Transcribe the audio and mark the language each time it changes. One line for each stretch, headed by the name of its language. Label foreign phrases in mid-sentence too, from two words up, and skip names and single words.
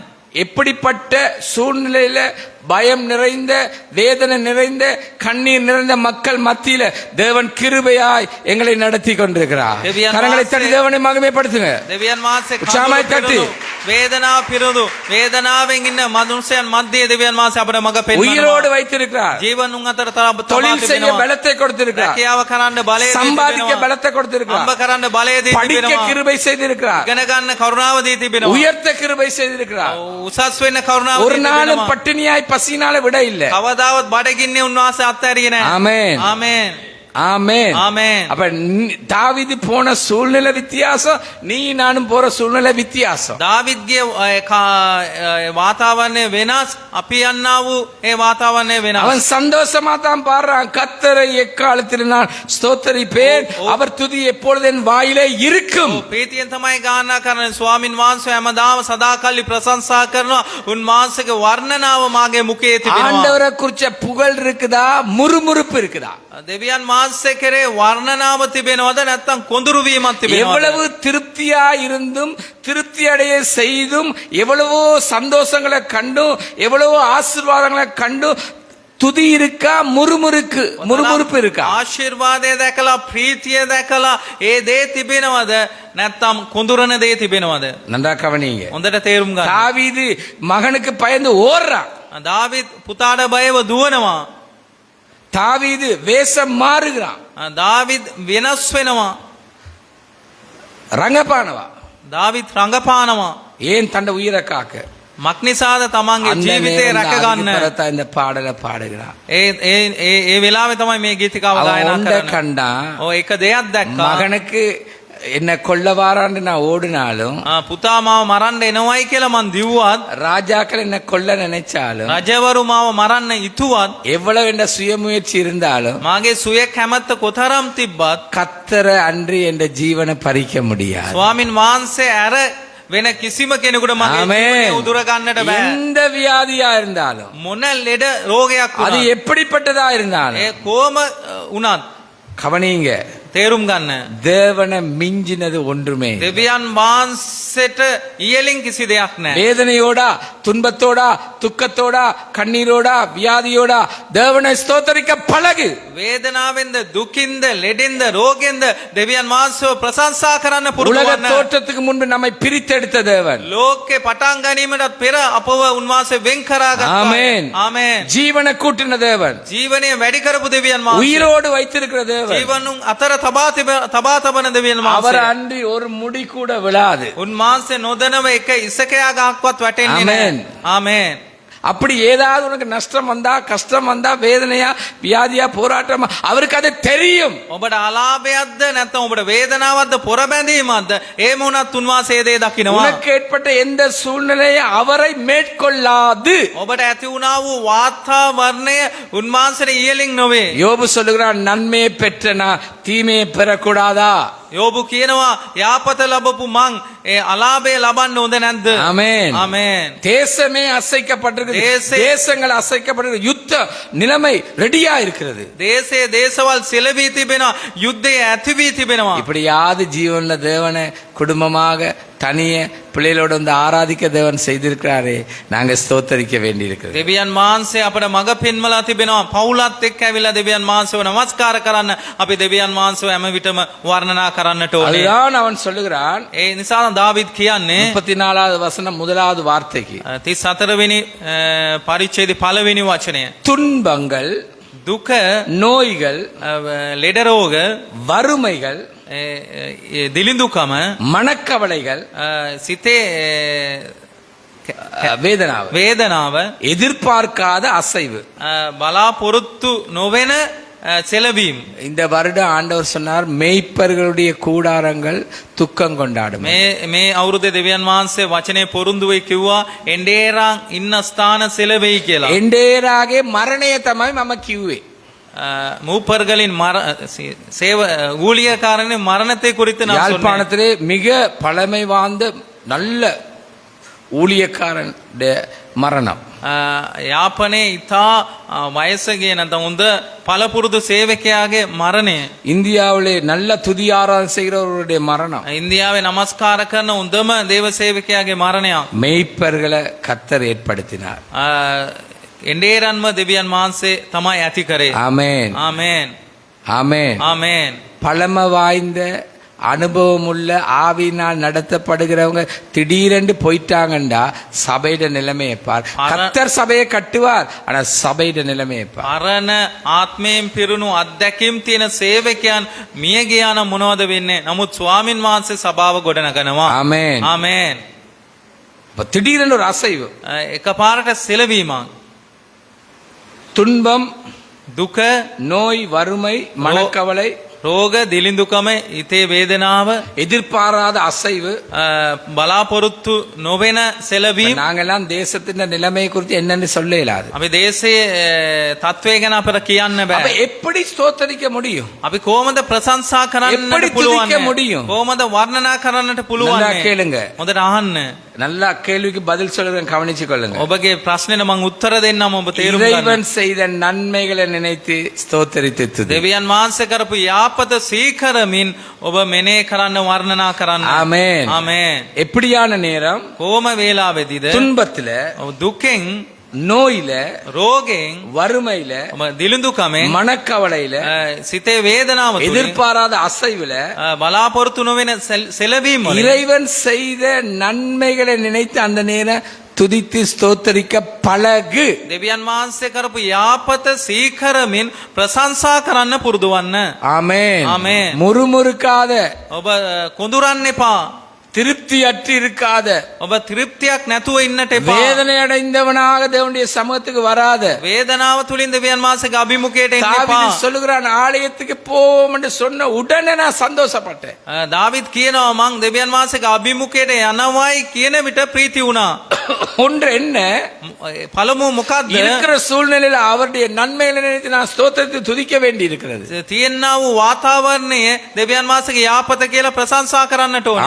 Tamil: எப்படிப்பட்ட சூழ்நிலையில பயம் நிறைந்த வேதனை நிறைந்த கண்ணீர் நிறைந்த மக்கள் மத்தியில தேவன் கிருபையாய் எங்களை நடத்தி கொண்டிருக்கிறார். கரங்களை தட்டி தேவனை மகிமைப்படுத்துங்க.
Sinhala: දෙවියන් වහන්සේ උත්සාහය තටි. වේදනාව පිරුදු වේදනාවෙන් ඉන්න මනුෂ්‍යයන් මැද්දේ දෙවියන් වහන්සේ අපට මඟ පෙන්වනවා.
Tamil: உயிரோடு வைத்திருக்கிறார்.
Sinhala: ජීවනුන් අතර
Tamil: தொழில் செய்ய பலத்தை கொடுத்திருக்கிறார்.
Sinhala: රැකියාව කරන්න බලය
Tamil: சம்பாதிக்க பலத்தை கொடுத்திருக்கிறார்.
Sinhala: අම්බ කරන්න බලය දී
Tamil: படிக்க
Sinhala: තිබෙනවා.
Tamil: கிருபை செய்திருக்கிறார்.
Sinhala: ඉගෙන ගන්න කරුණාව දී තිබෙනවා.
Tamil: உயர்த்த கிருபை செய்திருக்கிறார்.
Sinhala: උසස් වෙන්න කරුණාව
Tamil: ஒரு
Sinhala: දී
Tamil: நாளும்
Sinhala: තිබෙනවා.
Tamil: பட்டினியாய் பசினால விட இல்ல.
Sinhala: කවදාවත් බඩගින්නේ උන්වහන්සේ අත්හැරියේ නැහැ.
Tamil: ஆமென்.
Sinhala: ආමේන්.
Tamil: ஆமென். ஆமென். அப்ப தாவீது போன சூழ்நிலை வித்தியாசம், நீ நானும் போற சூழ்நிலை வித்தியாசம்.
Sinhala: දාවිද්ගේ වාතාවරණය වෙනස්, අපි යන්නා වූ ඒ වාතාවරණය වෙනස්.
Tamil: அவன் சந்தோஷமா தான் பாடுறான், கர்த்தரை எக்காலத்தில் நான் ஸ்தோத்தரிப்பேன், அவர் துதி எப்பொழுது என் வாயிலே இருக்கும்.
Sinhala: ප්‍රීතියෙන් තමයි ගායනා කරන්නේ. ස්වාමින් වහන්සේ හැමදාම සදාකල්ලි ප්‍රශංසා කරනවා. උන්වහන්සේගේ වර්ණනාව මාගේ මුඛයේ තිබෙනවා.
Tamil: ஆண்டவரை குறிச்ச புகழ் இருக்குதா, முறுமுறுப்பு இருக்குதா?
Sinhala: දෙවියන් වහන්සේ කෙරේ වර්ණනාව තිබෙනවද නැත්නම් කොඳුරු වීමක් තිබෙනවද?
Tamil: எவ்வளவு திருப்தியா இருந்தும் திருப்தி அடைய செய்தும் எவ்வளவோ சந்தோஷங்களை கண்டும் எவ்வளவோ ஆசீர்வாதங்களை கண்டும் துதி இருக்கா, முறுமுறுப்பு இருக்கா?
Sinhala: ආශිර්වාදය දැකලා ප්‍රීතිය දැකලා ඒ දේ තිබෙනවද නැත්නම් කොඳුරන දේ තිබෙනවද?
Tamil: நன்றா கவனிங்க.
Sinhala: හොඳට තේරුම් ගන්න.
Tamil: தாவீது மகனுக்கு பயந்து ஓடுறான்.
Sinhala: දාවිද් පුතාට බයව දුවනවා.
Tamil: தாவீது வேஷம் மாறுகிறான்.
Sinhala: දාවිද් වෙනස් වෙනවා. ரங்கபானவா. දාවිද් රඟපානවා.
Tamil: ஏன் தன்னை உயிரை காக்க?
Sinhala: මක්නිසාද තමන්ගේ
Tamil: அந்த
Sinhala: ජීවිතේ
Tamil: நேரம்
Sinhala: රැක
Tamil: தான்
Sinhala: ගන්න.
Tamil: அதுக்கு இந்த பாடலை பாடுகிறான்.
Sinhala: ඒ වෙලාවේ තමයි මේ ගීතිකාව
Tamil: அவன்
Sinhala: ගායනා
Tamil: ஒன்றை
Sinhala: කරන්නේ.
Tamil: கண்டான்.
Sinhala: එක දෙයක් දැක්කා.
Tamil: மகனுக்கு என்ன கொல்ல வாரான்னு நான் ஓடினாலும்,
Sinhala: පුතා මාව මරන්න එනවයි කියලා මං දිව්වත්,
Tamil: ராஜாக்கள் என்ன கொல்ல நினைச்சாலும்,
Sinhala: රජවරු මාව මරන්න ඉතුවත්,
Tamil: எவ்வளவு என்ற சுயமுயற்சி இருந்தாலும்
Sinhala: මාගේ සුවේ කැමැත්ත කොතරම් තිබ්බත්
Tamil: கத்தரை அன்றி என்ற ஜீவனை பறிக்க முடியாது.
Sinhala: ස්වාමින් වහන්සේ ඇර වෙන කිසිම කෙනෙකුට මගේ ජීවිතය උදුර ගන්නට බෑ.
Tamil: எந்த வியாதியா இருந்தாலும்,
Sinhala: මොන ලෙඩ රෝගයක්
Tamil: அது
Sinhala: වුණත්,
Tamil: எப்படிப்பட்டதா இருந்தாலும்,
Sinhala: ඒ කොම වුණත්
Tamil: கவனிங்க,
Sinhala: තේරුම් ගන්න.
Tamil: தேவனை மிஞ்சினது ஒன்றுமே.
Sinhala: දෙවියන් වහන්සේට ඉහළින් කිසි දෙයක් නැහැ.
Tamil: வேதனையோடா, துன்பத்தோடா, துக்கத்தோடா, கண்ணீரோடா, வியாதியோடா தேவனை ஸ்தோத்தரிக்க பழகு.
Sinhala: වේදනාවෙන්ද, දුකින්ද, ලෙඩෙන්ද, රෝගෙන්ද දෙවියන් වහන්සේව ප්‍රශංසා කරන්න පුරුදු
Tamil: உலக
Sinhala: වන්න.
Tamil: தோற்றத்துக்கு முன்பு நம்மை பிரித்தெடுத்த தேவன்,
Sinhala: ලෝකේ පටන් ගැනීමටත් පෙර අපව උන්වහන්සේ වෙන් කරාගත්තා.
Tamil: ஆமென்.
Sinhala: ආමේන්.
Tamil: ஜீவனை கூட்டின தேவன்,
Sinhala: ජීවනය වැඩි කරපු දෙවියන් වහන්සේ,
Tamil: உயிரோடு வைத்திருக்கிற தேவன்,
Sinhala: ජීවනුන් අතර තබා තබන දෙවියන්
Tamil: அவர்
Sinhala: වහන්සේ.
Tamil: அன்றி ஒரு முடி கூட விழாது.
Sinhala: උන්වහන්සේ නොදැනව එක ඉසකයා ගහක්වත් වැටෙන්නේ ආමේන්. නැහැ. ආමේන්.
Tamil: அப்படி ஏதாவது உனக்கு நஷ்டம் வந்தா, கஷ்டம் வந்தா, வேதனையா, வியாதியா, போராட்டமா, அவருக்கு அது தெரியும்.
Sinhala: ඔබට අලාභයක්ද නැත්නම් ඔබට වේදනාවක්ද පොරබැඳීමක්ද ඒ මොනත් උන්වහන්සේ දේ දකිනවා.
Tamil: உனக்கு ஏற்பட்ட எந்த சூழ்நிலையை அவரை மேற்கொள்ளாது.
Sinhala: ඔබට ඇති වුණා වූ වාතාවරණය උන්වහන්සේට ඉහළින් නොවේ.
Tamil: யோபு சொல்லுகிறான், நன்மையை பெற்றனா தீமையை பெறக்கூடாதா?
Sinhala: යෝබු කියනවා යාපත ලැබපු මං ඒ අලාභය ලබන්න හොඳ නැද්ද?
Tamil: ஆமென்.
Sinhala: ආමේන්.
Tamil: தேசமே அசைக்கப்பட்டிருக்கு, தேசங்கள் அசைக்கப்பட்டிருக்கு, யுத்த நிலைமை ரெடியா இருக்கிறது.
Sinhala: දේශයේ දේශවල් සෙලවී තිබෙනවා, යුද්ධය ඇති වී තිබෙනවා.
Tamil: இப்படியாவது ஜீவன்ல தேவனை குடும்பமாக தனிய பிள்ளைகளோட வந்து ஆராதிக்க தேவன் செய்திருக்கிறாரே, நாங்க ஸ்தோத்தரிக்க வேண்டி இருக்கிறது.
Sinhala: දෙවියන් වහන්සේ අපට මඟ පෙන්වලා තිබෙනවා. පවුලත් එක්ක ඇවිල්ලා දෙවියන් වහන්සේව නමස්කාර කරන්න අපි දෙවියන් වහන්සේව හැම විටම වර්ණනා කරන්නට ඕනේ.
Tamil: அதுதான் அவன் சொல்லுகிறான்.
Sinhala: ඒ නිසා දාවිද් කියන්නේ
Tamil: 34வது வசனம் முதலாவது வார்த்தைக்கு,
Sinhala: 34 වෙනි පරිච්ඡේදයේ පළවෙනි වචනය.
Tamil: துன்பங்கள்,
Sinhala: දුක,
Tamil: நோய்கள்,
Sinhala: ලෙඩ රෝග,
Tamil: வறுமைகள்,
Sinhala: දිලිඳුකම,
Tamil: மனக்கவலைகள்,
Sinhala: සිතේ වේදනාව,
Tamil: எதிர்பார்க்காத அசைவு,
Sinhala: බලාපොරොත්තු නොවන සෙලවීම.
Tamil: இந்த வருடம் ஆண்டவர் சொன்னார், மேய்ப்பர்களுடைய கூடாரங்கள் துக்கம் கொண்டாடும்.
Sinhala: මේ අවුරුද්දේ දෙවියන් වහන්සේ වචනේ පොරුන්දු වෙයි කිව්වා එන්ඩේරාන් ඉන්න ස්ථාන සෙලවෙයි කියලා. එන්ඩේරාගේ මරණය තමයි මම කිව්වේ.
Tamil: மூப்பர்களின் ஊழியக்காரனின் மரணத்தை குறித்து நான் சொன்னேன். யாழ்ப்பாணத்திலே மிக பழமை வாய்ந்த நல்ல ஊழியக்காரனுடைய மரணம்.
Sinhala: යාපනයේ ඉතා වයසගේ නැත්නම් හොඳ පළපුරුදු සේවකයාගේ මරණය.
Tamil: இந்தியாவிலே நல்ல துதி ஆராதனை செய்கிறவருடைய மரணம்.
Sinhala: ඉන්දියාවේ නමස්කාර කරන හොඳම දේව සේවකයාගේ මරණයක්.
Tamil: மெய்ப்பர்களை கர்த்தர் ஏற்படுத்தினார்.
Sinhala: එඬේරන්ම දෙවියන් වහන්සේ තමයි ඇති කරේ.
Tamil: ஆமென்
Sinhala: ආමේන්.
Tamil: ஆமென்.
Sinhala: ආමේන්.
Tamil: பழமை வாய்ந்த அனுபவம் உள்ள ஆவியினால் நடத்தப்படுகிறவங்க திடீரென்று போயிட்டாங்கண்டா சபையிட நிலைமையை பார். கர்த்தர் சபையை கட்டுவார், ஆனா சபையிட நிலைமையை பார்.
Sinhala: අරණ ආත්මයෙන් පිරුණු අත්දැකීම් තියෙන සේවකයන් මිය ගියා නම් මොනවද වෙන්නේ? නමුත් ස්වාමින් වහන්සේ සභාව ගොඩනගනවා.
Tamil: ஆமென்.
Sinhala: ආමේන්.
Tamil: திடீரென்று ஒரு அசைவு,
Sinhala: එකපාරට සෙලවීමක්,
Tamil: துன்பம்,
Sinhala: දුක,
Tamil: நோய், வறுமை, மனக்கவலை,
Sinhala: රෝග, දිලිඳුකම, හිතේ වේදනාව,
Tamil: எதிர்பாராத அசைவு.
Sinhala: බලාපොරොත්තු නොවන සෙලවීම.
Tamil: நாங்கெல்லாம் தேசத்தின் நிலைமையை குறித்து என்னன்னு சொல்ல இயலாது.
Sinhala: අපි දේශයේ තත්වය ගැන අපට කියන්න
Tamil: அப்ப
Sinhala: බෑ.
Tamil: எப்படி ஸ்தோத்தரிக்க முடியும்?
Sinhala: අපි කොහොමද ප්‍රශංසා කරන්නට
Tamil: எப்படி
Sinhala: පුළුවන්?
Tamil: துதிக்க முடியும்?
Sinhala: කොහොමද වර්ණනා කරන්නට පුළුවන්?
Tamil: நல்லா கேளுங்க.
Sinhala: හොඳට අහන්න.
Tamil: நல்லா கேள்விக்கு பதில் சொல்றேன், கவனிச்சு கொள்ளுங்க.
Sinhala: ඔබගේ ප්‍රශ්නෙට මම උත්තර දෙන්නම්, ඔබ තේරුම් ගන්න.
Tamil: இறைவன் செய்த நன்மைகளை நினைத்து ஸ்தோத்தரித்து துதி.
Sinhala: දෙවියන් වහන්සේ කරපු යාපත සීකරමින් ඔබ මෙනේ කරන්න, වර්ණනා කරන්න.
Tamil: ஆமென்.
Sinhala: ආමේන්.
Tamil: எப்படியான நேரம்?
Sinhala: කොහොම වේලාවෙදිද?
Tamil: துன்பத்துல,
Sinhala: ඔබ දුකෙන්,
Tamil: நோயில,
Sinhala: රෝගෙන්,
Tamil: வறுமையில,
Sinhala: ඔබ දිලිඳුකමෙන්,
Tamil: மனக்கவலையில,
Sinhala: සිතේ වේදනාව තුලින්,
Tamil: எதிர்பாராத அசைவுல,
Sinhala: බලාපොරොත්තු නොවන සෙලවීම වලින්
Tamil: இறைவன் செய்த நன்மைகளை நினைத்து அந்த நேரம் துதித்து ஸ்தோத்தரிக்க பழகு.
Sinhala: දෙවියන් වහන්සේ කරපු යාපත සීකරමින් ප්‍රශංසා කරන්න පුරුදු වන්න.
Tamil: ஆமென். ஆமென். முறுமுறுக்காத,
Sinhala: ඔබ කොඳුරන්න එපා.
Tamil: திருப்தி அற்று இருக்காத,
Sinhala: ඔබ තෘප්තියක් නැතුව ඉන්නට එපා.
Tamil: வேதனை அடைந்தவனாக தேவனுடைய சமூகத்துக்கு வராத.
Sinhala: වේදනාව තුලින් දෙවියන් වහන්සේගේ අභිමුඛයට එන්න එපා.
Tamil: தாவீது சொல்லுகிறான், ஆலயத்துக்கு போவோம் என்று சொன்ன உடனே நான் சந்தோஷப்பட்டேன்.
Sinhala: දාවිද් කියනවා මං දෙවියන් වහන්සේගේ අභිමුඛයට යනවායි කියන විට ප්‍රීති වුණා.
Tamil: ஒன்று என்ன?
Sinhala: පළමුව මොකද්ද?
Tamil: இருக்கிற சூழ்நிலையில அவருடைய நன்மைகளை நினைத்து நான் ஸ்தோத்திரத்தை துதிக்க வேண்டி இருக்கிறது.
Sinhala: තියෙනා වූ වාතාවරණයේ දෙවියන් වහන්සේගේ යාපත කියලා ප්‍රශංසා කරන්නට ඕන.